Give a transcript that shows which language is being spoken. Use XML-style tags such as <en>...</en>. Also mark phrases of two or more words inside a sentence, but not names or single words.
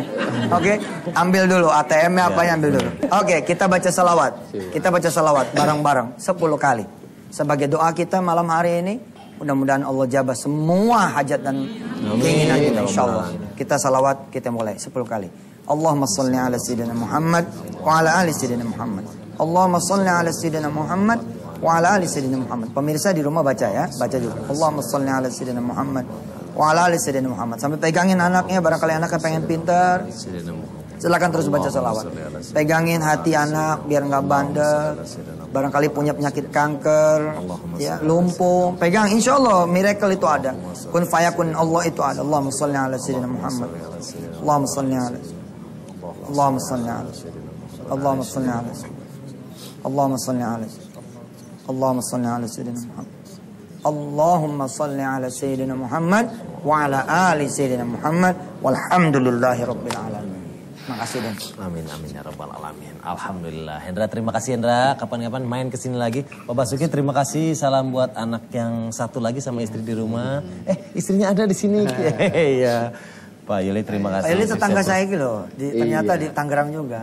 <id>Oke, ambil dulu ATM-nya apa yang ambil dulu. Oke, kita baca salawat. Kita baca salawat bareng-bareng 10 kali. Sebagai doa kita malam hari ini, mudah-mudahan Allah jabah semua hajat dan keinginan kita, insyaallah. Kita salawat, kita mulai 10 kali.</id> <ar>اللهم صل على سيدنا محمد وعلى آل سيدنا محمد. اللهم صل على سيدنا محمد وعلى آل سيدنا محمد.</ar> <id>Pemirsa di rumah baca ya, baca juga.</id> <ar>اللهم صل على سيدنا محمد وعلى آل سيدنا محمد.</ar> <id>Sampai pegangin anaknya, barangkali anaknya pengen pintar. Silakan terus baca salawat. Pegangin hati anak biar nggak bandel. Barangkali punya penyakit kanker, ya, lumpuh. Pegang,</id> <ar>إن شاء الله</ar> <id>miracle itu ada.</id> <ar>كن فيكون</ar> <id>Allah itu ada.</id> <ar>اللهم صل على سيدنا محمد. اللهم صل على. اللهم صل على. اللهم صل على. اللهم صل على. اللهم صل على سيدنا محمد. اللهم صل على سيدنا محمد وعلى آل سيدنا محمد والحمد لله رب العالمين.</ar> <id>Makasih Dan.</id> <ar>آمين يا رب العالمين. الحمد لله.</ar> <id>Hendra, terima kasih Hendra. Kapan-kapan main kesini lagi. Pak Basuki terima kasih. Salam buat anak yang satu lagi sama istri di rumah. Istrinya ada di sini. Iya. Pak Yuli terima kasih. Pak Yuli tetangga saya gitu loh. Ternyata di Tangerang juga.</id>